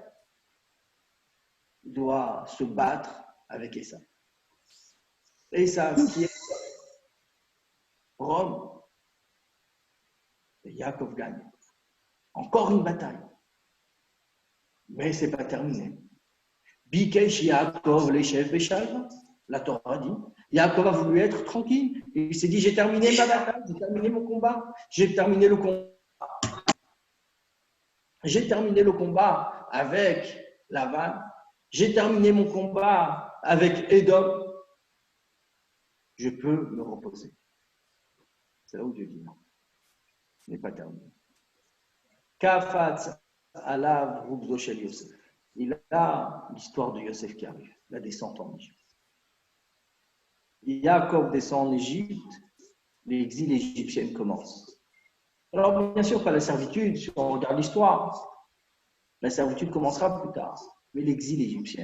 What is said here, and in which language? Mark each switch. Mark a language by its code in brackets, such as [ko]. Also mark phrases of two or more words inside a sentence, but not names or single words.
[fr] Il doit se battre avec Esav. Esav qui est Rome. Et Yaakov gagne. Encore une bataille. Mais ce n'est pas terminé. [he] ביקש יעקב לישב בשלווה. [fr] La Torah dit, Yaakov a voulu être tranquille. Il s'est dit, j'ai terminé ma bataille, j'ai terminé mon combat, j'ai terminé le combat. J'ai terminé le combat avec Lavan, j'ai terminé mon combat avec Édom. Je peux me reposer. C'est là où Dieu dit non. Ce n'est pas terminé. [he] קפץ עליו רוגזו של יוסף. [fr] Il a l'histoire de Yosef qui arrive, la descente en Égypte. Yaakov descend en Égypte, l'exil égyptien commence. Alors, bien sûr, pas la servitude, si on regarde l'histoire, la servitude commencera plus tard, mais l'exil égyptien.